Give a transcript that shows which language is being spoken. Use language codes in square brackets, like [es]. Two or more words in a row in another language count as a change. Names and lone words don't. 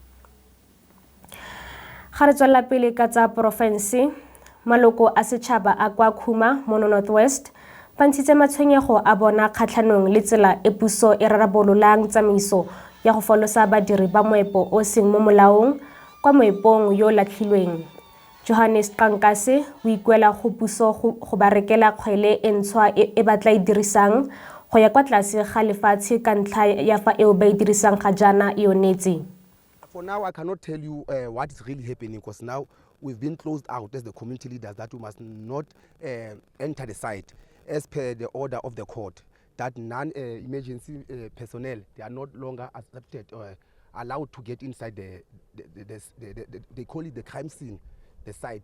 [tn] Ga re tswela pele ka tsa porofense, maloko a setšhaba a kwa Khuma mo Northwest ba ntshitse matshwenyego a bona kgatlhanong le tsela e puso e rarabololang tsamaiso ya go folosa badiri ba moepo o seng mo molaong kwa moepong yo latlhilweng. Johannes Kankase o ikuela go puso go ba rekela kgwele e ntshwa e ba tla e dirisang go ya kwa tlase ga lefatshe ka ntlha ya fa eo ba e dirisang ga jaana e onetse. [en] For now, I cannot tell you what is really happening, because now we've been closed out as the community leaders that we must not enter the site as per the order of the court, that non-emergency personnel, they are not longer accepted or allowed to get inside they call it the crime scene, the site.